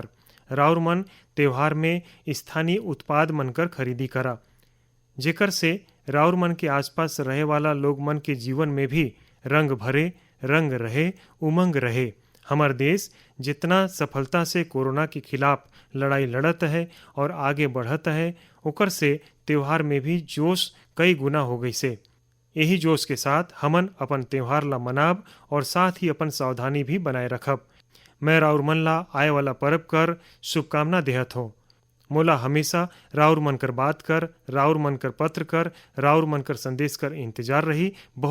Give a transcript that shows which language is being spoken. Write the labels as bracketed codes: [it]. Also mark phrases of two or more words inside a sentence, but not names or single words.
[sck] राउर मन त्यौहार में स्थानीय उत्पाद मनकर खरीदी करा, जेकर से राउर मन के आसपास रहे वाला लोग मन के जीवन में भी रंग भरे, रंग रहे, उमंग रहे। हमार देश जितना सफलता से कोरोना के खिलाफ लड़ाई लड़त है और आगे बढ़त है, ओकर से त्यौहार में भी जोश कई गुना हो गई से। यही जोश के साथ हमन अपन त्यौहार ला मनाब और साथ ही अपन सावधानी भी बनाए रखब। मैं राउर मन ला आए वाला पर्व कर शुभकामना देहत हो। मोला हमेशा राउर मन कर बात कर, राउर मन कर पत्र कर, राउर मन कर संदेश कर इंतजार रही।